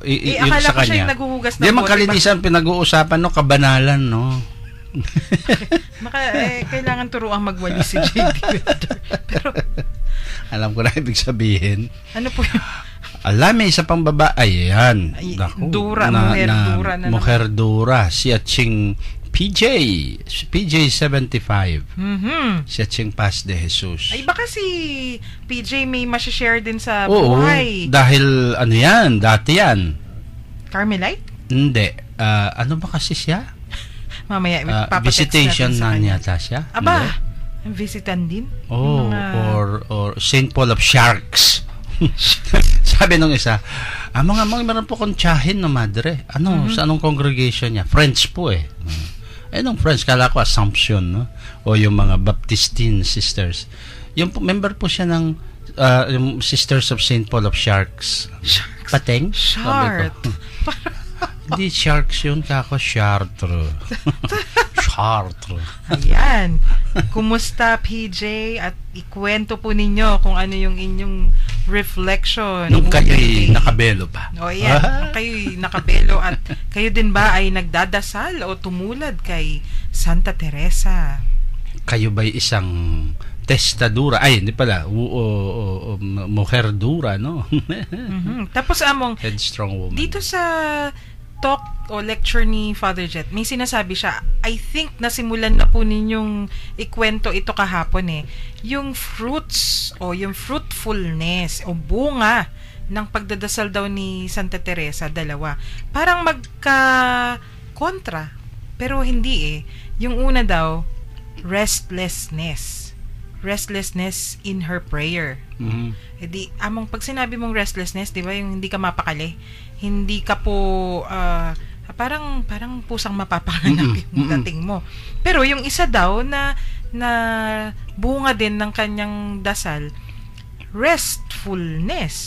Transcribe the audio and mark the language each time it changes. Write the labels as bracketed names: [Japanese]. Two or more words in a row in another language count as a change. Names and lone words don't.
[Filipino] Akala sa ko siya kanya. yung naguhugas ng bote. Hindi, magkalinisan, pinag-uusapan, kabanalan, no? Kailangan turuang magwalis si JD Welder. Pero alam ko na ibig sabihin. Ano po yun? Alam, may isa pang babae. Ayan. [Spanish] Mujer dura. [Filipino] Si Aching PJ 75. Si Aching Paz de Jesus. Ay, baka si PJ may masashare din sa buhay. Dahil dati yan. Carmelite? Hindi. Ano ba kasi siya? Mamaya, visitation na yata siya. Aba, visitan din? Or St. Paul of Sharks. Sabi nung isa, meron po kong tiyahin na madre. Sa anong congregation niya? French po eh. Nung French, kala ko Assumption, no? O yung mga Baptistine sisters. Yung member po siya ng yung Sisters of St. Paul of Sharks. Pateng? Shart. Hindi sharks yun, kako Chartres. Chartres. Ayan. Kumusta, PJ? At ikwento po ninyo kung ano yung inyong reflection. Nung kayo'y nakabelo pa. Ayan. Nung kayo'y nakabelo at kayo din ba ay nagdadasal o tumulad kay Santa Teresa? Kayo ba'y isang testadura? Ay, hindi pala. [Spanish] Mujer dura, no? [Filipino] Tapos, Among, [English] headstrong woman. [Filipino] Dito sa talk o lecture ni Father Jet, may sinasabi siya, [English] I think [Filipino] nasimulan na po ninyong ikwento ito kahapon yung fruits o yung fruitfulness o bunga ng pagdadasal daw ni Santa Teresa, dalawa. Parang magka-kontra, pero hindi Yung una daw, [English] restlessness in her prayer. [Filipino] Among pag sinabi mong restlessness, di ba, yung hindi ka mapakali, hindi ka po parang pusang mapapanganap yung dating mo. Pero yung isa daw na bunga din ng kanyang dasal, restfulness.